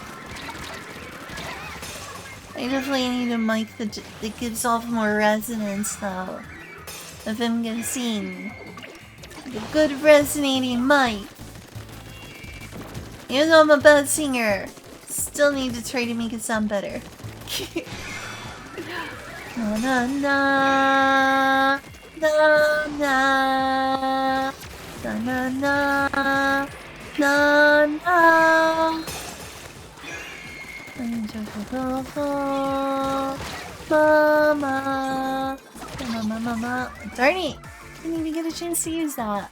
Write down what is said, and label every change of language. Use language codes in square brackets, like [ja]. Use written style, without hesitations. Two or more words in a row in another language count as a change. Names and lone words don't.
[en] I definitely need a mic that gives off more resonance though. If I'm gonna sing. Like a good resonating mic. Even though I'm a bad singer, still need to try to make it sound better. Na na na na na na na na na na. Mama, mama. Darn it! Didn't even get a chance to use that.